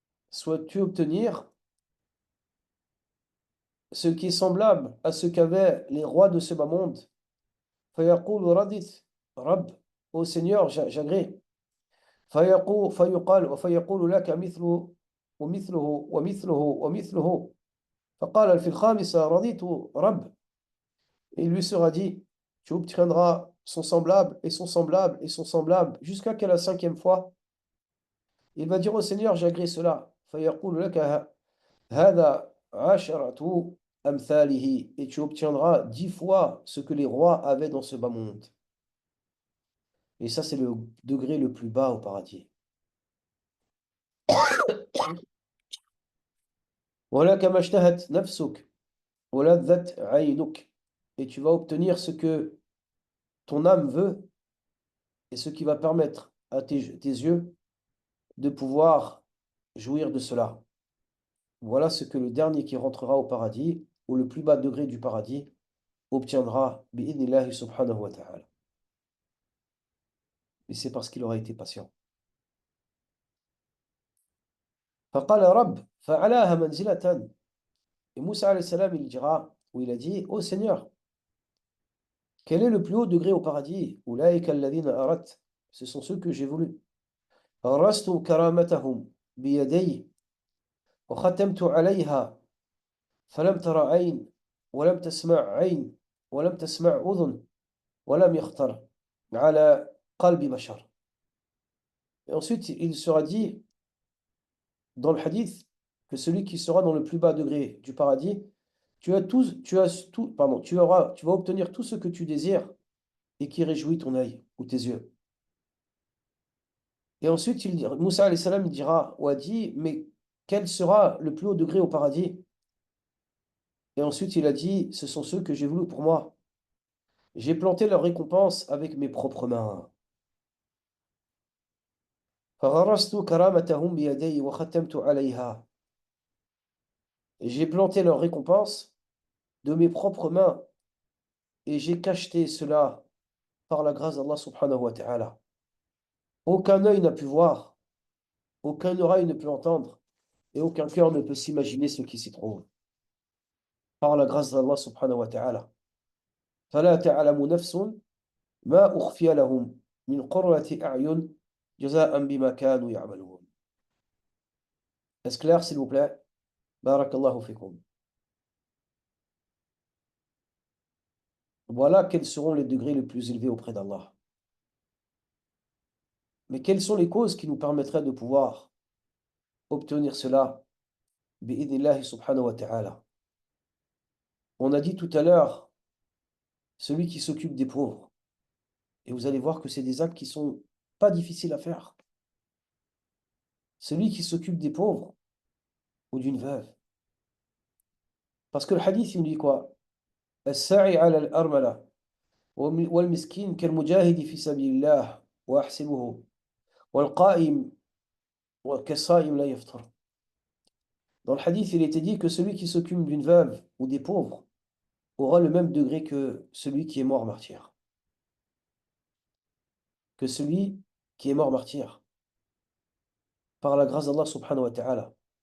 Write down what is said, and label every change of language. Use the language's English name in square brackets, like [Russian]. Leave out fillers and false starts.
[French] Souhaites-tu obtenir ce qui est semblable à ce qu'avaient les rois de ce bas monde? [Arabic] فيقول رضيت رب, [French] ô Seigneur, j'agrée. [Arabic] فيقول لك مثل ومثله ومثله ومثله. فقال في الخامسة رضيت رب. [French] Et il lui sera dit, tu obtiendras son semblable et son semblable et son semblable jusqu'à qu'à la cinquième fois. Il va dire au Seigneur, j'agrée cela. [Arabic] فيقول لك هذا عشرة أمثاله. [French] Et tu obtiendras 10 fois ce que les rois avaient dans ce bas monde. Et ça, c'est le degré le plus bas au paradis. [Arabic] ولك ما اشتهت نفسك ولذت عينك. [French] Et tu vas obtenir ce que ton âme veut et ce qui va permettre à tes yeux de pouvoir jouir de cela. Voilà ce que le dernier qui rentrera au paradis, ou le plus bas degré du paradis, obtiendra bi'idnillahi subhanahu wa ta'ala. Et c'est parce qu'il aura été patient. [Arabic] فقال رب فعلاها منزلة. [French] Et Moussa alayhi salam, il dira, ou il a dit, ô Seigneur, quel est le plus haut degré au paradis? [Arabic] أولئك الذين أردت. [French] Ce sont ceux que j'ai voulu. [Arabic] غرست كرامتهم بيدي وختمت عليها فلم تر عين ولم تسمع عين ولم تسمع أذن ولم يخطر على قلب بشر. [French] Et ensuite, il sera dit dans le hadith que celui qui sera dans le plus bas degré du paradis, tu vas obtenir tout ce que tu désires et qui réjouit ton œil ou tes yeux. Et ensuite, Moussa alayhi salam, il dira ou a dit, mais quel sera le plus haut degré au paradis? Et ensuite, il a dit, ce sont ceux que j'ai voulu pour moi. J'ai planté leur récompense avec mes propres mains. [Arabic] فغرست كرامتهم بيدي وختمت عليها. [French] J'ai planté leur récompense de mes propres mains et j'ai cacheté cela par la grâce d'Allah subhanahu wa ta'ala. Aucun œil n'a pu voir, aucun oreille ne peut entendre et aucun cœur ne peut s'imaginer ce qui s'y trouve. Par la grâce d'Allah subhanahu wa ta'ala. [Arabic] فلا تعلم نفس ما أخفي لهم من قرة أعين جزاء بما كانوا يعملون. [French] Est-ce clair, s'il vous plaît? Barakallahu fikum. Voilà quels seront les degrés les plus élevés auprès d'Allah. Mais quelles sont les causes qui nous permettraient de pouvoir obtenir cela? Bi'idnillahi subhanahu wa ta'ala. On a dit tout à l'heure, celui qui s'occupe des pauvres. Et vous allez voir que c'est des actes qui sont pas difficiles à faire. Celui qui s'occupe des pauvres ou d'une veuve. Parce que le hadith, il nous dit quoi? [Arabic] الساعي على الأرملة والمسكين كالمجاهد في سبيل الله وأحسبه والقائم كالصائم لا يفطر. [French] Dans le hadith, il était dit que celui qui s'occupe d'une veuve ou des pauvres aura le même degré que celui qui est mort martyr. Que celui qui est mort martyr. Par la grâce d'Allah subhanahu wa ta'ala.